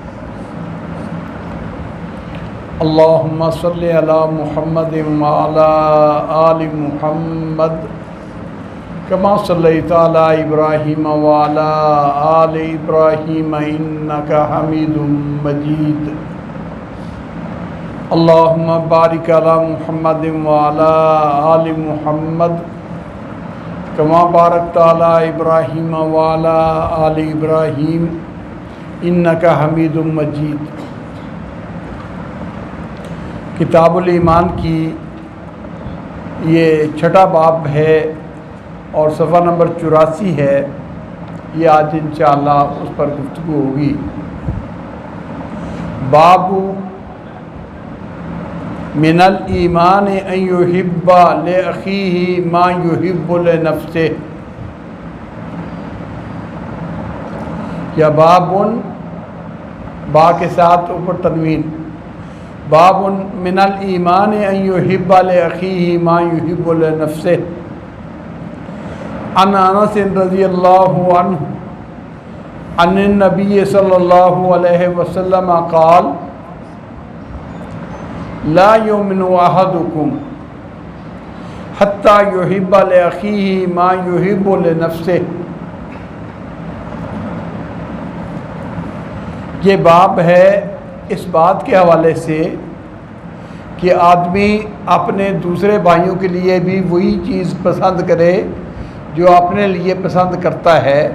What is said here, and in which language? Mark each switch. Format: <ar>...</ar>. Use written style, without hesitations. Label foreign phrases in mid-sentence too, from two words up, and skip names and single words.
<ar>اللهم صل على محمد وعلى آل محمد كما صليت على إبراهيم وعلى آل إبراهيم إنك حميد مجيد. اللهم بارك على محمد وعلى آل محمد كما باركت على إبراهيم وعلى آل إبراهيم إنك حميد مجيد. كتاب الإيمان</ar> <ur>کی یہ چھٹا باب ہے اور صفحہ نمبر 84 ہے. یہ آج انشاءاللہ اس پر گفتگو ہوگی.</ur> <ar>باب من الإيمان أن يحب لأخيه ما يحب لنفسه.</ar> <ur>یا بابٌ با کے ساتھ اوپر تنوین.</ur> <ar>بابٌ من الإيمان أن يحب لأخيه ما يحب لنفسه. عن أنس رضي الله عنه عن النبي صلى الله عليه وسلم قال لا يؤمن أحدكم حتى يحب لأخيه ما يحب لنفسه.</ar> <ur>یہ باب ہے اس بات کے حوالے سے کہ آدمی اپنے دوسرے بھائیوں کے لیے بھی وہی چیز پسند کرے جو اپنے لیے پسند کرتا ہے.</ur>